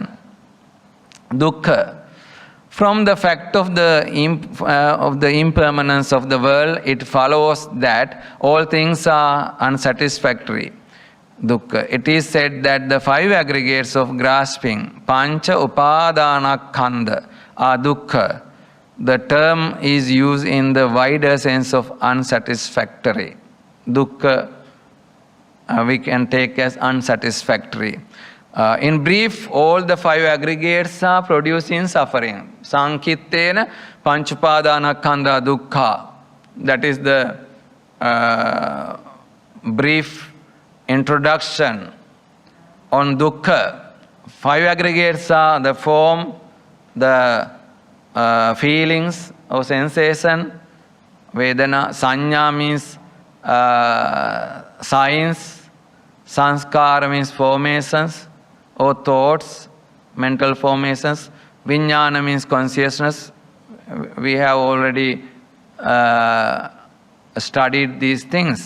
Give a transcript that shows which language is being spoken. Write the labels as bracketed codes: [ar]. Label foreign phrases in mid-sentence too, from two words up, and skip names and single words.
[en] Dukkha. From the fact of the impermanence of the world, it follows that all things are unsatisfactory. Dukkha. It is said that the 5 aggregates of grasping, [pi] pancha upadana khanda, [en] are dukkha. The term is used in the wider sense of unsatisfactory. Dukkha we can take as unsatisfactory. In brief, all the 5 aggregates are producing suffering. [pi] Sankittena panchupadana khanda dukkha. [en] That is the brief introduction on dukkha. 5 aggregates are the form, the feelings or sensation. [pi] Vedana, sanya [en] means signs. Sanskara means formations or thoughts, mental formations. Vijnana means consciousness. We have already studied these things.